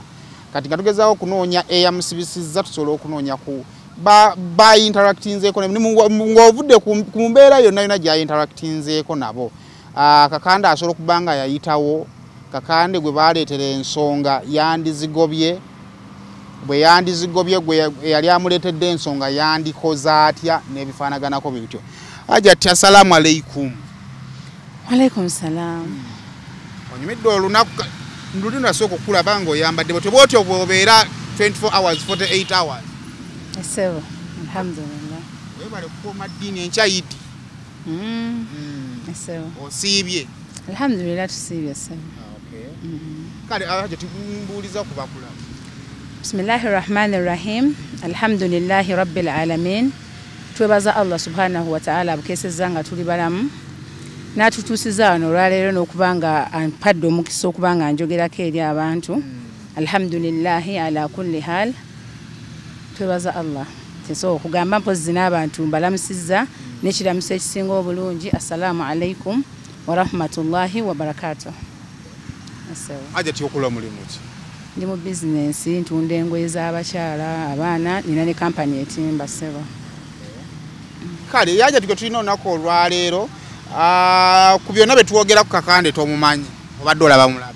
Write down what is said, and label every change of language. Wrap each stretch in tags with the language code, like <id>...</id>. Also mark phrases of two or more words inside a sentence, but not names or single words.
<lg>Kati nga tugezaako okunoonya eyamusibisizza tusobola okunoonya ku ba-interactinzeeko ng'ovudde ku mbeera yonna gy'ayinteractinzeeko nabo. Kakande asobola okuba nga yayitawo Kakande gwe baaleetera ensonga yandizigobye bwe yandizigobye gwe yali amuleetedde ensonga yandikoze atya n'ebifaanaganako bwe bityo.</lg> <ar>Hajjati السلام عليكم. وعليكم السلام.</ar> <lg>Onyumidde olunaku luli nasooka okulaba ng'oyambadde bw'otyo bw'obeera</lg> <en>24 hours 48 hours.</en> <lg>Esewa alhamdulillah. Webale kukuuma ddiini enkya yiti. Esewa. Osiibye. Alhamdulillah tusiibye sewa. Okay. Kale Hajjati mbuuliza ku bakulaba.</lg> <ar>بسم الله الرحمن الرحيم. الحمد لله رب العالمين.</ar> <lg>Twebaza</lg> <ar>الله سبحانه وتعالى</ar> <lg>abukesezza nga tuli balamu. Natutuusiza wano olwaleero n'okubanga ampadde omukisa okubanga njogerako eri abantu.</lg> <ar>الحمد لله على كل حال.</ar> <lg>Twebaza Allah. So okugamba mpozi n'abantu mbalamusizza n'ekiramuso ekisinga obulungi.</lg> <ar>السلام عليكم ورحمة الله وبركاته.</ar> <lg>Hajjati okola mulimu ki? Ndi mu business ntunda engoye z'abakyala abaana nina ne kampani etimba sebo. Kale Hajjati gwe tulina olunaku olwaleero ku byonna bye twogera ku Kakande tomumanyi obadde olaba mulabe.</lg>